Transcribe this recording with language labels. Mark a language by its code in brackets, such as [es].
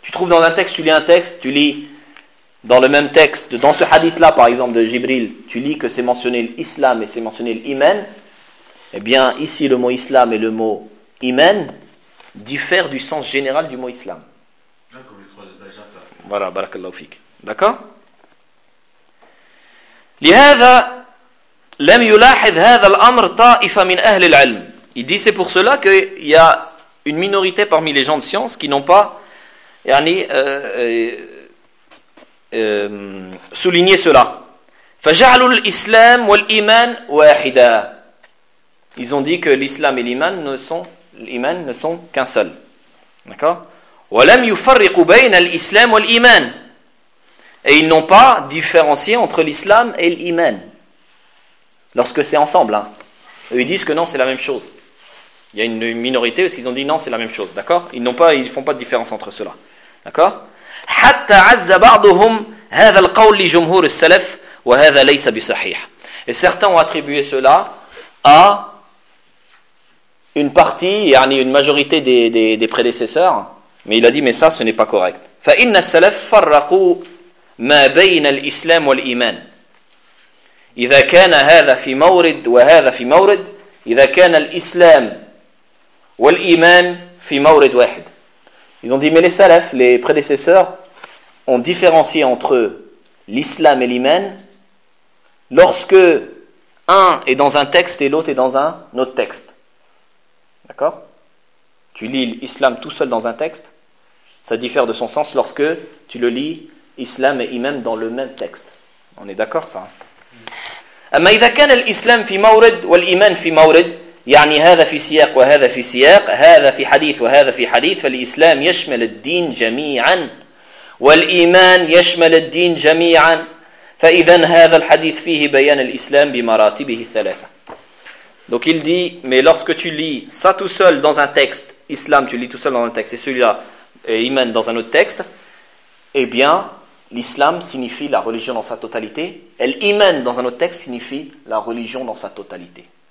[fr] Tu trouves dans un texte, tu lis un texte, tu lis dans le même texte, dans ce hadith-là par exemple de Jibril, tu lis que c'est mentionné l'islam et c'est mentionné l'iman, eh bien ici le mot « islam » et le mot « iman » diffèrent du sens général du mot « islam ». Voilà, barakallahu fik. D'accord ? [ar] لهذا لم يلاحظ هذا الأمر طائفة من أهل العلم. [fr] Il dit c'est pour cela qu'il y a une minorité parmi les gens de science qui n'ont pas souligné cela. [ar] فجعلوا الإسلام والإيمان واحدا. [fr] Ils ont dit que l'islam et l'iman ne sont qu'un seul. D'accord. [ar] ولم يفرقوا بين الإسلام والإيمان. [fr] Et ils n'ont pas différencié entre l'islam et l'iman. Lorsque c'est ensemble. Hein. Eux, ils disent que non, c'est la même chose. Il y a une minorité, parce qu'ils ont dit non, c'est la même chose. D'accord ? Ils n'ont pas, ils font pas de différence entre cela. D'accord ? [ar] حَتَّى عَزَّ بَعْضُهُمْ هَذَا الْقَوْلِ لِجُمْهُورِ السَّلَفِ وَهَذَا لَيْسَ بِصَحِيحٍ. [fr] Et certains ont attribué cela à une partie, yani une majorité des prédécesseurs. Mais il a dit, mais ça, ce n'est pas correct. [ar] فَإِنَّ السَّلَفِ فَرَّقُوا ما بين الإسلام والإيمان إذا كان هذا في مورد وهذا في مورد إذا كان الإسلام والإيمان في مورد واحد. [fr] Ils ont dit, mais les salaf, les prédécesseurs, ont différencié entre eux l'islam et l'iman lorsque un est dans un texte et l'autre est dans un autre texte. D'accord ? Tu lis l'islam tout seul dans un texte, ça diffère de son sens lorsque tu le lis islam et imam dans le même texte. On est d'accord ça ? [ar] أما إذا كان الإسلام في مورد والإيمان في مورد يعني هذا في سياق وهذا في سياق هذا في حديث وهذا في حديث فالإسلام يشمل الدين جميعا والإيمان يشمل الدين جميعا فإذا هذا الحديث فيه بيان الإسلام بمراتبه الثلاثة. [fr] Donc il dit, mais lorsque tu lis ça tout seul dans un texte, Islam tu lis tout seul dans un texte et celui-là Iman dans un autre texte, eh bien l'islam signifie la religion dans sa totalité. L'iman dans un autre texte signifie la religion dans sa totalité.